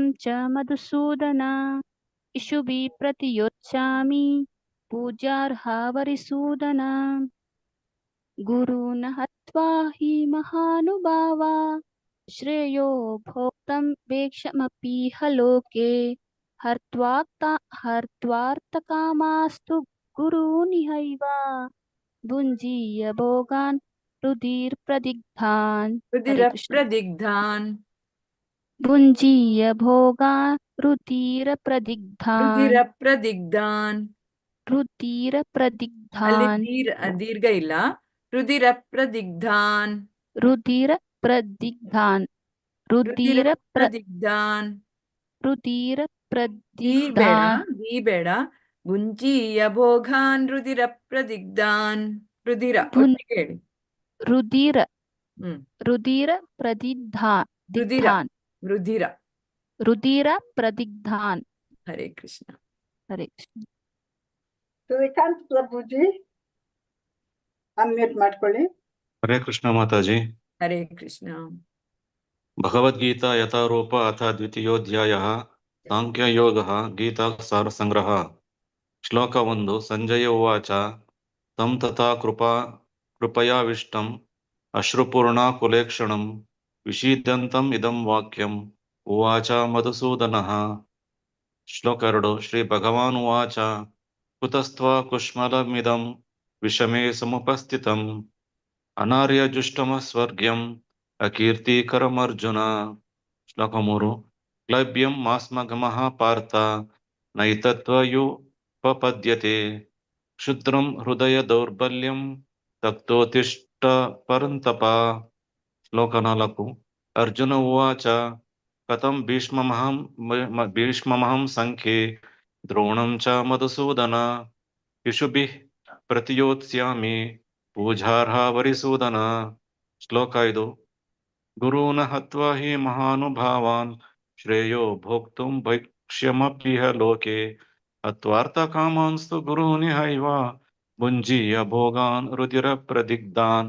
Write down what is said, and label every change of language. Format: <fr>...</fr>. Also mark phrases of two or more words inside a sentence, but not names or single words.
<sa>च मधुसूदन इषुभिः प्रतियोत्स्यामि पूजार्हा वरिसूदन गुरून् हत्वा हि महानुभावा श्रेयो भोक्तुं वैक्ष्यमपीह लोके हत्वार्थकामास्तु गुरूनिहैव भुञ्जीय भोगान् रुधिरप्रदिग्धान्. भुञ्जीय भोगान् रुधिरप्रदिग्धान्.</sa> <kn>ದೀರ್ಘ ಇಲ್ಲ.</kn> <sa>ರುಧಿರಪ್ರದಿಗ್ಧಾನ್. ಬೇಡ. ಭುಂಜೀಯ ಭೋಗಾನ್ ರುಧಿರಪ್ರದಿಗ್ಧಾನ್. रुधिरप्रदिग्धान्. हरे कृष्ण. हरे कृष्ण.</sa> <kn>ಶ್ರೀಕಾಂತ್ ಪ್ರಭುಜಿ ಅನ್ಮ್ಯೂಟ್ ಮಾಡ್ಕೊಳ್ಳಿ.</kn> <sa>ಹರೇ ಕೃಷ್ಣ ಮಾತಾಜಿ. ಹರೇ ಕೃಷ್ಣ. ಭಗವದ್ಗೀತಾ ಯಥಾರೂಪ ಅಥ ದ್ವಿತೀಯೋಧ್ಯಾಯಃ ಸಾಂಖ್ಯಯೋಗಃ ಗೀತಾ ಸಾರಸಂಗ್ರಹ. ಶ್ಲೋಕ 1. ಸಂಜಯ ಉವಾಚ ತಂ ತಥಾ ಕೃಪಯಾವಿಷ್ಟಂ ಅಶ್ರುಪೂರ್ಣಾಕುಲೇಕ್ಷಣಂ ವಿಷೀದಂತಂ ಇದಂ ವಾಕ್ಯಂ ಉವಾಚ ಮಧುಸೂದನಃ. ಶ್ಲೋಕ 2. ಶ್ರೀ ಭಗವಾನ್ ಉವಾಚ ಕುತಸ್ತ್ವ ಕುಶ್ಮಲಮಿದಂ ವಿಷಮೇ ಸಮುಪಸ್ಥಿತಂ ಅನಾರ್ಯಜುಷ್ಟಮಸ್ವರ್ಗ್ಯಂ ಅಕೀರ್ತಿಕರಮರ್ಜುನ. ಶ್ಲೋಕ 3. ಕ್ಲೈಬ್ಯಂ ಮಾಸ್ಮಗಮಃ ಪಾರ್ಥ ನೈತತ್ವಯುಪಪದ್ಯತೆ ಕ್ಷುದ್ರಂ ಹೃದಯ ದೌರ್ಬಲ್ಯಂ ತಪ್ತೋತಿಷ್ಠ ಪರಂತಪ. ಶ್ಲೋಕ 4. ಅರ್ಜುನ ಉವಾಚ ಕಥಂ ಭೀಷ್ಮಮಹಂ ಸಂಖ್ಯೆ ದ್ರೋಣಂ ಚ ಮಧುಸೂದನ ಇಷುಭಿಃ ಪ್ರತಿಯೋತ್ಸ್ಯಾಮಿ ಪೂಜಾರ್ಹ ವರಿಸೂದನ. ಶ್ಲೋಕ 5. ಗುರೂನ್ ಹತ್ವಾ ಹಿ ಮಹಾನುಭಾವಾನ್ ಶ್ರೇಯೋ ಭೋಕ್ತುಂ ಭೈಕ್ಷ್ಯಮಪ್ಯಿಹ ಲೋಕೆ ಹತ್ವಾರ್ಥಕಾಮಾಂಸ್ತು ಗುರೂನಿಹೈವ ಭುಂಜೀಯ ಭೋಗಾನ್ ರುಧಿರ ಪ್ರದಿಗ್ಧಾನ್.</sa>